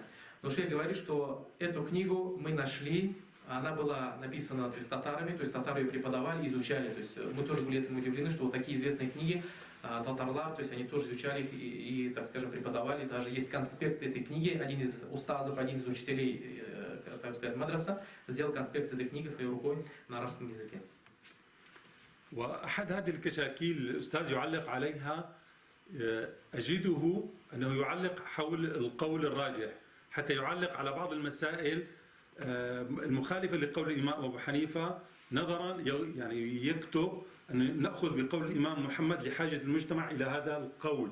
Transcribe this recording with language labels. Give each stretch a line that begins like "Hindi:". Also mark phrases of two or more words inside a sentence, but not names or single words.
Russian: Но шейх говорит, что эту книгу мы нашли, она была написана, то есть татарами, то есть татары ее преподавали, изучали. То есть мы тоже были этому удивлены, что вот такие известные книги татарлар, то есть они тоже изучали их и, так скажем, преподавали. Даже есть конспект этой книги, один из устазов, один из учителей, так сказать, мадраса, сделал конспект этой книги своей рукой на арабском языке.
Arabic: وأحد هذه الكشاكيل الأستاذ يعلق عليها، أجده أنه يعلق حول القول الراجح، حتى يعلق على بعض المسائل المخالفة لقول الإمام أبو حنيفة، نظرا يعني يكتب أن نأخذ بقول الإمام محمد لحاجة المجتمع إلى هذا القول.